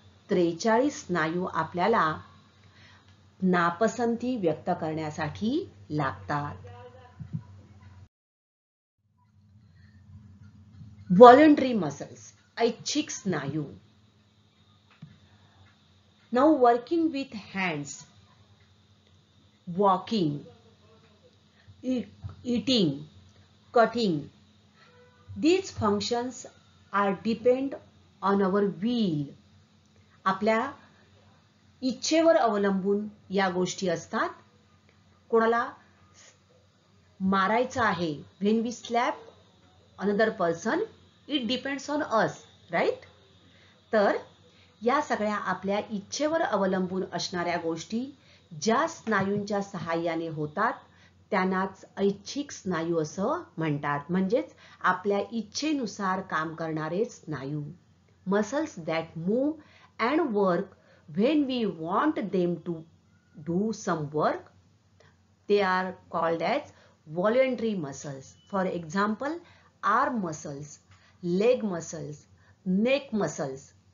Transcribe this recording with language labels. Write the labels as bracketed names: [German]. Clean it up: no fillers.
[Marathi] 43 स्नायू आपल्याला नापसंती व्यक्त करण्यासाठी लागतात. [English] Voluntary muscles, ऐच्छिक स्नायू. Now working with hands, walking, eating, cutting, these functions are depend on our will. [Marathi] आपल्या इच्छेवर अवलंबून या गोष्टी असतात. कोणाला मारायचं आहे, [English] when we slap another person, it depends on us, right? [Marathi] तर या सगळ्या आपल्या इच्छेवर अवलंबून असणाऱ्या गोष्टी ज्या स्नायूंच्या सहाय्याने होतात त्यांनाच ऐच्छिक स्नायू असं म्हणतात. म्हणजेच आपल्या इच्छेनुसार काम करणारे स्नायू. [English] Muscles that move and work when we want them to do some work, they are called as voluntary muscles. For example, arm muscles, leg muscles, neck muscles.